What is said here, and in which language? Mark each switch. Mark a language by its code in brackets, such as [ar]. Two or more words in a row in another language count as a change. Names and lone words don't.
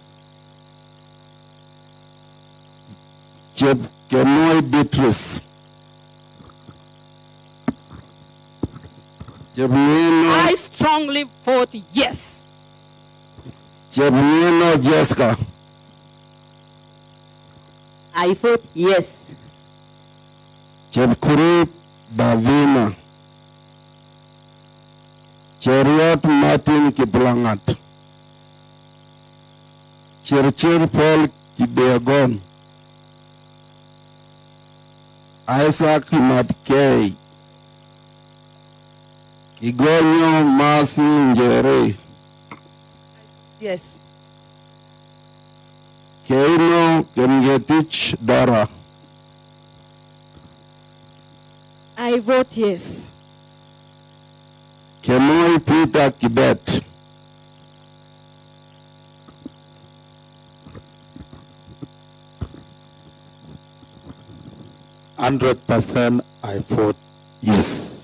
[en] Chepkemoi Beatrice. I strongly vote yes. Chepnieno Jessica. I vote yes. Chepkurui Davina. Cheriot Martin Kiplangat. Chirchir Paul Kibeagon. Isaac Matkei. Igonyo Masi Njere. Yes. Keino Kemgetich Dara. I vote yes. Kemoi Peter Kibet. %, I vote yes.